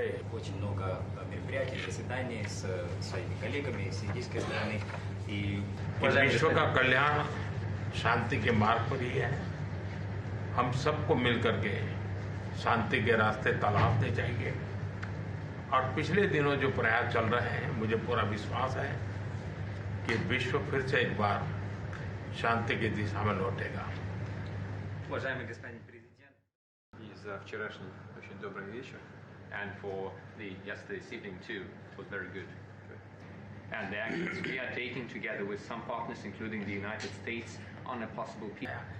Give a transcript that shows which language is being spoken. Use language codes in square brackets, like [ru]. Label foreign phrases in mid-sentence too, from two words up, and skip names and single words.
[ru] очень много мероприятий, заседаний с своими коллегами из индийской стороны. И [hi] विश्व का कल्याण शांति के मार्ग पर ही है। हम सबको मिलकर के शांति के रास्ते तलाशने चाहिए और पिछले दिनों जो प्रयास चल रहे हैं, मुझे पूरा विश्वास है कि विश्व फिर से एक बार शांति की दिशा में लौटेगा। [ru] Уважаемый господин президент, И за вчерашний очень добрый вечер. [en] And for the yesterday's evening too was very good. And the actions we are taking together with some partners, including the United States, on a possible peace.